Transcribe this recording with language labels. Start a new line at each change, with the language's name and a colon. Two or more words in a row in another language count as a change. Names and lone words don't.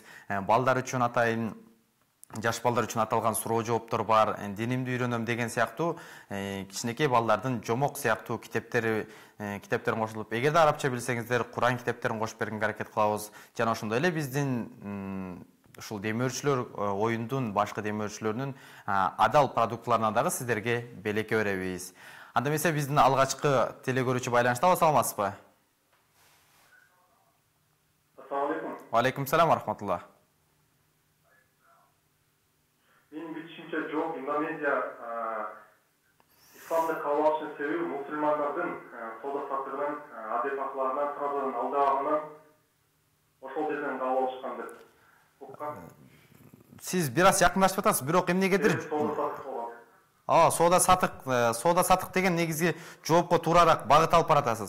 Kyrgyz: Балдар үчүн атайын, жаш балдар үчүн аталган суроо жооптор бар, динимди үйрөнөм деген сыяктуу кичинекей балдардын жомок сыяктуу китептерин кошулуп, эгерде арабча билсеңиздер, Куран китептерин кошуп бергенге аракет кылабыз. Жана ошондой эле биздин ушул демөөрчүлөр оюндун башкы демөөрчүлөрүнүн адал продуктларынан дагы сиздерге белек беребиз. Анда эмесе биздин алгачкы телекөрүүчү байланыштабы, саламатсызбы?
Arabic: السلام عليكم. وعليكم السلام ورحمة الله.
Kyrgyz: Менин билишимче жок, Индонезия исламды кабыл алышынын себеби мусулмандардын соода саттыгынан, адеп акыларынан, тыразадан алдагынан ошол жерден кабыл алышкан деп. Сиз бир аз жакындашып атасыз, бирок эмнегедир соода сатык деген негизги жоопко туурараак багыт алып баратасыз.